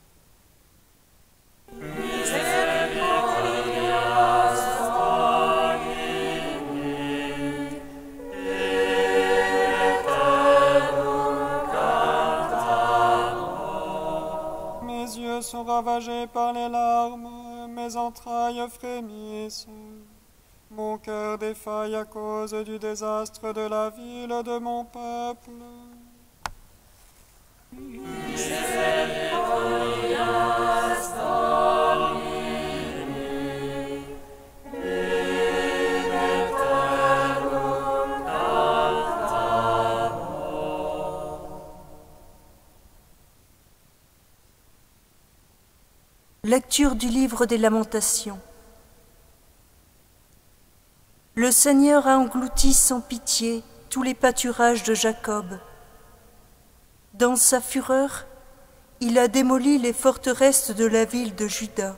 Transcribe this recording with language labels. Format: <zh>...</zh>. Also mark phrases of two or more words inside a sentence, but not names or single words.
<la>Misericordias Domini, in eternum cantabor.</la> <fr>Mes yeux sont ravagés par les larmes, mes entrailles frémissent. Mon cœur défaille à cause du désastre de la ville de mon peuple.</fr> <la>Misericordias Domini, in eternum cantabor.</la> <fr>Lecture du livre des Lamentations. Le Seigneur a englouti sans pitié tous les pâturages de Jacob. Dans sa fureur, il a démoli les forteresses de la ville de Juda.</fr>